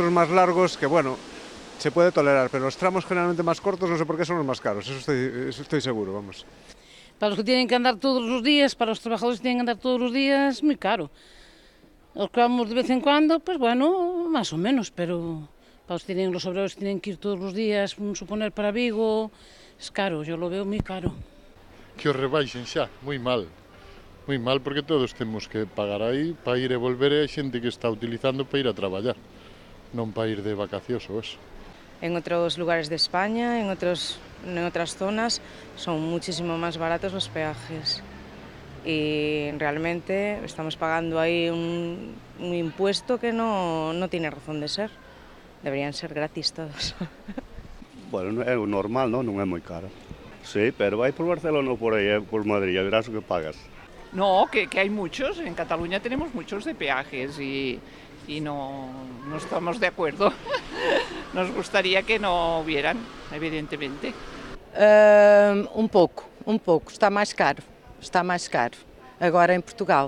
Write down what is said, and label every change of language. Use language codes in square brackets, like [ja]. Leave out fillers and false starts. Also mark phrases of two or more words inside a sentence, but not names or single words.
[es] Hay otros más largos que, bueno, se puede tolerar, pero los tramos generalmente más cortos no sé por qué son los más caros, eso estoy seguro, vamos. Para los que tienen que andar todos los días, para los trabajadores que tienen que andar todos los días, muy caro. Los que vamos de vez en cuando, pues bueno, más o menos, pero para los obreros que tienen que ir todos los días, suponer para Vigo, es caro, yo lo veo muy caro. [gl] Que os rebaixen xa, moi mal porque todos temos que pagar aí para ir e volver, e hai xente que está utilizando para ir a traballar, non para ir de vacacións ou eso. [es] En otros lugares de España, en otras zonas, son muchísimo más baratos los peajes. Y realmente estamos pagando ahí un impuesto que no tiene razón de ser. Deberían ser gratis todos. [gl] Bueno, é o normal, non é moi caro. Sí, pero vai por Barcelona ou por aí, por Madrid, [es] ya verás [gl] o que pagas. [es] No, que hay muchos, en Cataluña tenemos muchos de peajes y no estamos de acuerdo. Nos gustaría que no hubieran, evidentemente. [gl] Un pouco, está máis caro, agora en Portugal.